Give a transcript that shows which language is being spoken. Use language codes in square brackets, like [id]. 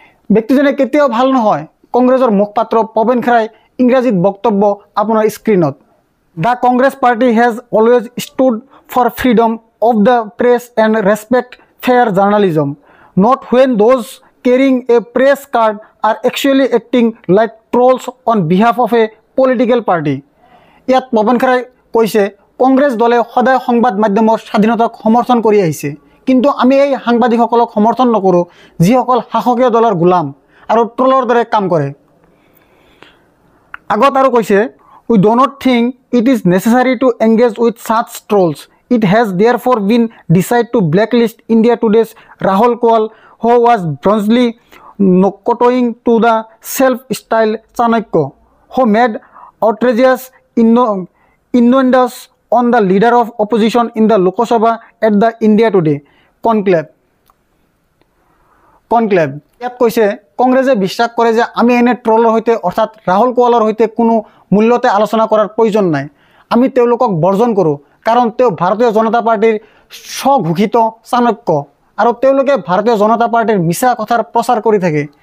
[as] ব্যক্তিজনে কেতিয়াও ভাল নহয়। কংগ্ৰেছৰ মুখপাত্ৰ পৱন খেৰাই ইংৰাজীত বক্তব্য আপোনাৰ স্ক্ৰীনত। [en] The Congress party has always stood for freedom of the press and respect fair journalism, not when those carrying a press card are actually acting like trolls on behalf of a political party. [as] ইয়াত পৱন খেৰাই কৈছে কংগ্ৰেছ দলে সদায় সংবাদ মাধ্যমৰ স্বাধীনতাক সমৰ্থন কৰি আহিছে, কিন্তু আমি এই সাংবাদিকসকলক সমৰ্থন নকৰোঁ যিসকল শাসকীয় দলৰ গোলাম আৰু ট্ৰলৰ দৰে কাম কৰে। আগত আৰু কৈছে [en] we do not think it is necessary to engage with such trolls. It has therefore been decided to blacklist India Today's Rahul Kohli, who was bronzely kowtowing to the self-styled Chanakya, who made outrageous innuendos on the leader of opposition in the Lok Sabha at the India Today conclave. [as] ইয়াত কৈছে কংগ্ৰেছে বিশ্বাস কৰে যে আমি এনে ট্ৰলৰ সৈতে অৰ্থাৎ ৰাহুল কোৱালৰ সৈতে কোনো মূল্যতে আলোচনা কৰাৰ প্ৰয়োজন নাই। আমি তেওঁলোকক বৰ্জন কৰোঁ কাৰণ তেওঁ ভাৰতীয় জনতা পাৰ্টিৰ স্বঘোষিত চাণক্য আৰু তেওঁলোকে ভাৰতীয় জনতা পাৰ্টিৰ মিছা কথাৰ প্ৰচাৰ কৰি থাকে।